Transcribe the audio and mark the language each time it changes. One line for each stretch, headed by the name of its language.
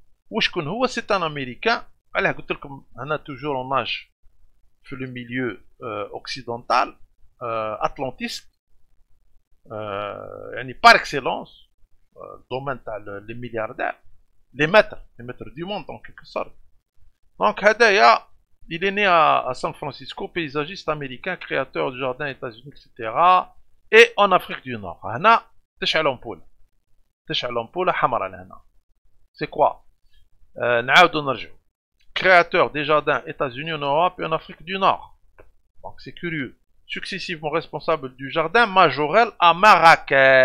Arabic: وشكون هو؟
French: c'est un américain.
Arabic: علاه قلت لكم هنا
French: toujours on nage
Arabic: في
French: le milieu occidental, atlantiste,
Arabic: يعني
French: par excellence, domaine
Arabic: تاع
French: les milliardaires, les maîtres du monde en quelque sorte. Donc
Arabic: هدايا
French: il est né à San Francisco, paysagiste américain, créateur de jardins États-Unis, etc. Et en Afrique du Nord.
Arabic: هنا تشعل أمبولة حمراء لهنا.
French: C'est quoi?
Arabic: نعاودو نرجعو.
French: Créateur des jardins États-Unis en Europe et en Afrique du Nord. Donc c'est curieux. Successivement responsable du jardin Majorel à Marrakech.